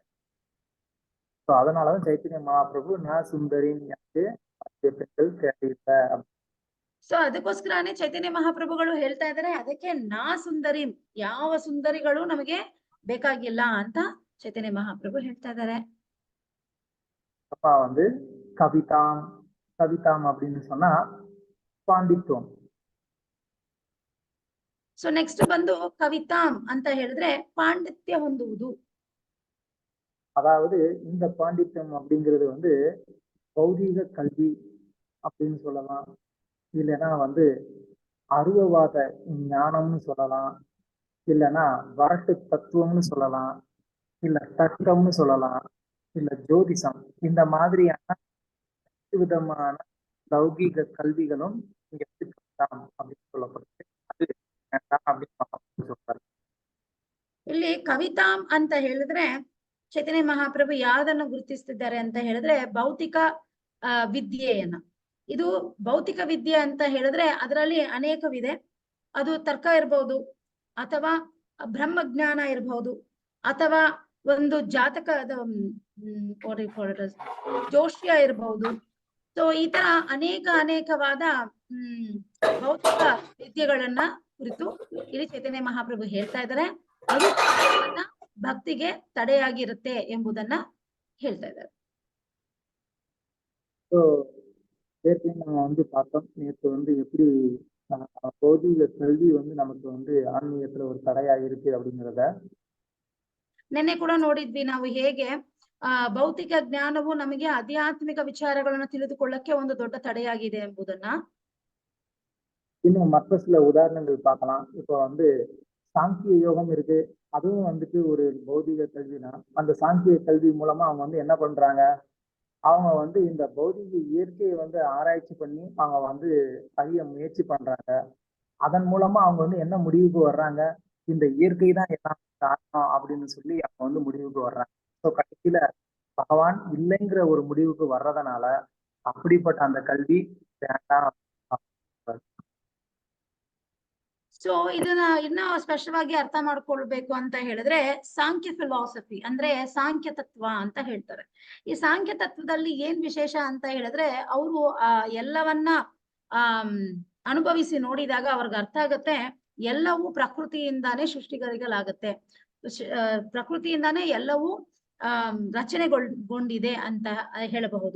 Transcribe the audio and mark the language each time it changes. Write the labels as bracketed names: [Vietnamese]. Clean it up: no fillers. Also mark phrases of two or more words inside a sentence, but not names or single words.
[Tamil] அதனாலதான் ಚೈತನ್ಯ ಮಹಾಪ್ರಭು [Sanskrit] न सुन्दरी [Kannada] ಸೊ ಅದಕ್ಕೋಸ್ಕರನೇ ಚೈತನ್ಯ ಮಹಾಪ್ರಭುಗಳು ಹೇಳ್ತಾ ಇದ್ದಾರೆ, ಅದಕ್ಕೆ [Sanskrit] न सुन्दरी, [Kannada] ಯಾವ ಸುಂದರಿಗಳು ನಮಗೆ ಬೇಕಾಗಿಲ್ಲ ಅಂತ ಚೈತನ್ಯ ಮಹಾಪ್ರಭು ಹೇಳ್ತಾ ಇದ್ದಾರೆ. [Tamil] அப்பா வந்து கவிதாம், கவிதாம் அப்படின்னு சொன்னா ಪಾಂಡಿತ್ಯಂ. [Kannada] ಸೊ ನೆಕ್ಸ್ಟ್ ಬಂದು ಕವಿತಾಂ ಅಂತ ಹೇಳಿದ್ರೆ ಪಾಂಡಿತ್ಯ ಹೊಂದುವುದು. [Tamil] அதாவது இந்த பாண்டித்யம் அப்படிங்கிறது வந்து பௌதீக கல்வி அப்படின்னு சொல்லலாம், இல்லைன்னா வந்து அருவவாத ஞானம்னு சொல்லலாம், இல்லைன்னா வரட்டு தத்துவம்னு சொல்லலாம், இல்ல தர்க்கம்னு சொல்லலாம், இல்ல ஜோதிஷம். இந்த மாதிரியான விதமான லௌகீக கல்விகளும் இங்க அப்படின்னு சொல்லப்படுது. [Kannada] ಇಲ್ಲಿ ಕವಿತಾಂ ಅಂತ ಹೇಳಿದ್ರೆ ಚೈತನ್ಯ ಮಹಾಪ್ರಭು ಯಾವ್ದನ್ನು ಗುರುತಿಸ್ತಿದ್ದಾರೆ ಅಂತ ಹೇಳಿದ್ರೆ ಭೌತಿಕ ವಿದ್ಯೆಯನ್ನ. ಇದು ಭೌತಿಕ ವಿದ್ಯೆ ಅಂತ ಹೇಳಿದ್ರೆ ಅದರಲ್ಲಿ ಅನೇಕವಿದೆ. ಅದು ತರ್ಕ ಇರ್ಬಹುದು, ಅಥವಾ ಬ್ರಹ್ಮಜ್ಞಾನ ಇರಬಹುದು, ಅಥವಾ ಒಂದು ಜಾತಕದ ಜೋಷ್ಯ ಇರಬಹುದು. ಸೊ ಈ ತರ ಅನೇಕವಾದ ಭೌತಿಕ ವಿದ್ಯೆಗಳನ್ನ ಕುರಿತು ಇಲ್ಲಿ ಚೈತನ್ಯ ಮಹಾಪ್ರಭು ಹೇಳ್ತಾ ಇದ್ದಾರೆ. ಅದು ಭಕ್ತಿಗೆ ತಡೆಯಾಗಿರುತ್ತೆ ಎಂಬುದನ್ನ ಹೇಳ್ತಾ ಇದ್ದಾರೆ. [Tamil] நம்ம வந்து பார்த்தோம் நேற்று வந்து எப்படி பௌதிக கல்வி வந்து நமக்கு வந்து ஆன்மீகத்துல ஒரு தடையா இருக்கு அப்படிங்கிறத [Kannada] ನಿನ್ನೆ ಕೂಡ ನೋಡಿದ್ವಿ ನಾವು ಹೇಗೆ ಭೌತಿಕ ಜ್ಞಾನವು ನಮಗೆ ಆಧ್ಯಾತ್ಮಿಕ ವಿಚಾರಗಳನ್ನ ತಿಳಿದುಕೊಳ್ಳಕ್ಕೆ ಒಂದು ದೊಡ್ಡ ತಡೆಯಾಗಿದೆ ಎಂಬುದನ್ನ. [Tamil] இன்னும் மற்ற சில உதாரணங்கள் பார்க்கலாம். இப்போ வந்து சாங்கிய யோகம் இருக்கு, அதுவும் வந்துட்டு ஒரு பௌதிக கல்வினா அந்த சாங்கிய கல்வி மூலமா அவங்க வந்து என்ன பண்றாங்க, அவங்க வந்து இந்த பௌதிக இயற்கையை வந்து ஆராய்ச்சி பண்ணி அவங்க வந்து அறிய முயற்சி பண்றாங்க. அதன் மூலமா அவங்க வந்து என்ன முடிவுக்கு வர்றாங்க, இந்த இயற்கை தான் எல்லாம் காரணம் அப்படின்னு சொல்லி அவங்க வந்து முடிவுக்கு வர்றாங்க. ஸோ கடைசியில பகவான் இல்லைங்கிற ஒரு முடிவுக்கு வர்றதுனால அப்படிப்பட்ட அந்த கல்வி வேண்டாம். [Kannada] ಸೊ ಇದನ್ನ ಇನ್ನ ಸ್ಪಷ್ಟವಾಗಿ ಅರ್ಥ ಮಾಡ್ಕೊಳ್ಬೇಕು ಅಂತ ಹೇಳಿದ್ರೆ ಸಾಂಖ್ಯ ಫಿಲಾಸಫಿ ಅಂದ್ರೆ ಸಾಂಖ್ಯ ತತ್ವ ಅಂತ ಹೇಳ್ತಾರೆ. ಈ ಸಾಂಖ್ಯ ತತ್ವದಲ್ಲಿ ಏನ್ ವಿಶೇಷ ಅಂತ ಹೇಳಿದ್ರೆ ಅವರು ಎಲ್ಲವನ್ನ ಅನುಭವಿಸಿ ನೋಡಿದಾಗ ಅವ್ರಿಗೆ ಅರ್ಥ ಆಗತ್ತೆ ಎಲ್ಲವೂ ಪ್ರಕೃತಿಯಿಂದಾನೇ ಸೃಷ್ಟಿಗಳಿಗಲಾಗತ್ತೆ, ಪ್ರಕೃತಿಯಿಂದಾನೇ ಎಲ್ಲವೂ ರಚನೆಗೊಂಡಿದೆ ಅಂತ ಹೇಳಬಹುದು.